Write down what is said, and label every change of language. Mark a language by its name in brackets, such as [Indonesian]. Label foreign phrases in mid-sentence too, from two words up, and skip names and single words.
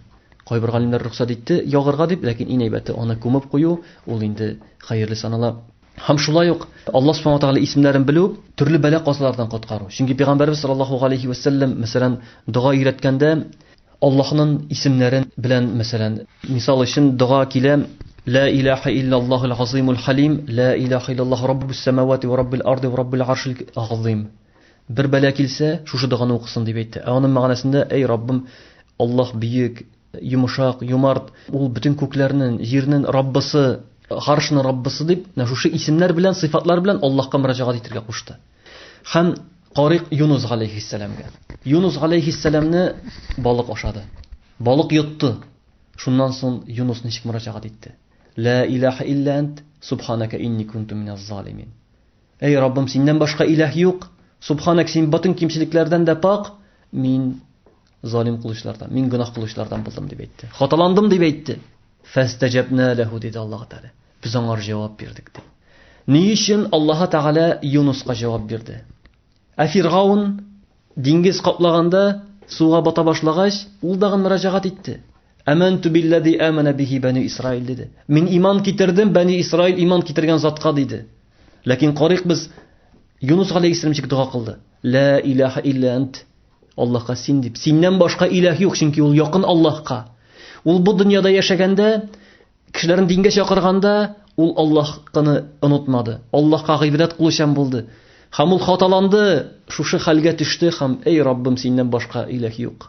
[Tatar] Кайбер галимнәр рөхсәт итте ягырга дип, ләкин иң әйбәте аны күмеп кую, ул инде хәерле санала. Һәм шулай ук Аллаһ [Arabic] سبحانه وتعالى [Tatar] исемнәрен белү төрле бәла-казалардан коткару. Чөнки пәйгамбәрбез [Arabic] صلى الله عليه وسلم [Tatar] мәсәлән дуга өйрәткәндә Аллаһның исемнәрен белән мәсәлән мисал өчен дуга килә: [Arabic] "لا إله إلا الله العظيم الحليم لا إله إلا الله رب السماوات ورب الأرض ورب العرش العظيم". [Tatar] Бер бәла килсә, шушы дуганы укысын дип әйтте. Аның мәгънәсендә: "Эй Раббым, Аллаһ бийек, йомшак, юмарт, ул бүтән күкләрнең, җирнең Раббысы, Гаршның Раббысы" дип, шушы исемнәр белән, сыйфатлар белән Аллаһка мөрәҗәгать итәргә кушты. Һәм Карик Юнус алейхиссаламга. Юнус алейхиссаламны балык ашады. Балык йотты. Шуннан соң Юнус ничек мөрәҗәгать итте? [Arabic] "لا إله إلا أنت سبحانك إني كنت من الظالمين". [Tatar] Эй Раббым, синнән башка илаһ юк. Субханак, син бөтен кимчелекләрдән дә пак. Мин залим кылышлардан, мин гынах кылышлардан булдым дип әйтте. Хаталандым дип әйтте. [Arabic] فاستجبنا له [Tatar] диде Аллаһ Тәгалә. Без аңар җавап бирдек ди. Ни өчен Аллаһ Тәгалә Юнуска җавап бирде? Фиргаун диңгез каплаганда суга бата башлагач, ул дагы мөрәҗәгать итте. [Arabic] "آمنت بالذي آمنت به بنو إسرائيل" [Tatar] диде. Мин иман китердем, бани Исраил иман китергән затка диде. Ләкин Карик без Юнус алейхиссалам чик дуга кылды. [Arabic] "لا إله إلا أنت", [Tatar] Аллаһка син дип. Синнән башка илаһ юк, чөнки ул якын Аллаһка. Ул бу дөньяда яшәгәндә, кешеләрен дингә чакырганда, ул Аллаһны онытмады. Аллаһка гыйбадәт кылучан булды. Һәм ул хаталанды, шушы хәлгә төште һәм эй Раббым, синнән башка илаһ юк.